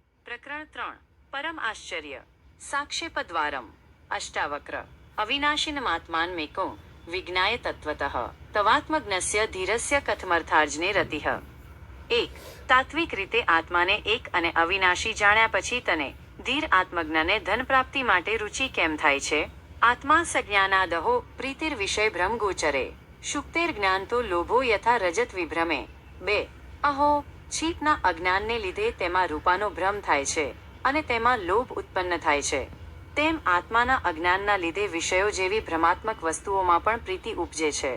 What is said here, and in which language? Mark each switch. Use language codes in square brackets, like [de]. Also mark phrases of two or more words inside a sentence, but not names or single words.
[sa] प्रकरण 3 परम आश्चर्य साक्षेपद्वारम अष्टावक्र अविनाशिनमात्मान्मेको विज्ञाय तत्त्वतः तवात्मज्ञस्य धीरस्य कथमर्थार्जने रतिः। [gu] एक તાત્વિક રીતે આત્માને એક અને અવિનાશી જાણ્યા પછી તને ધીર આત્મજ્ઞને ધન પ્રાપ્તિ માટે રુચિ કેમ થાય છે? [sa] आत्मा सज्ञानादहो प्रीतिर विषय भ्रम गोचरे शुक्तेर ज्ञान तो लोभो यथा रजत विभ्रमे। [gu] 2 અહો છીપના અજ્ઞાનને લીધે તેમાં રૂપાનો ભ્રમ થાય છે અને તેમાં લોભ ઉત્પન્ન થાય છે, તેમ આત્માના અજ્ઞાનના લીધે વિષયો જેવી ભ્રમાત્મક વસ્તુઓમાં પણ પ્રીતિ ઉપજે છે।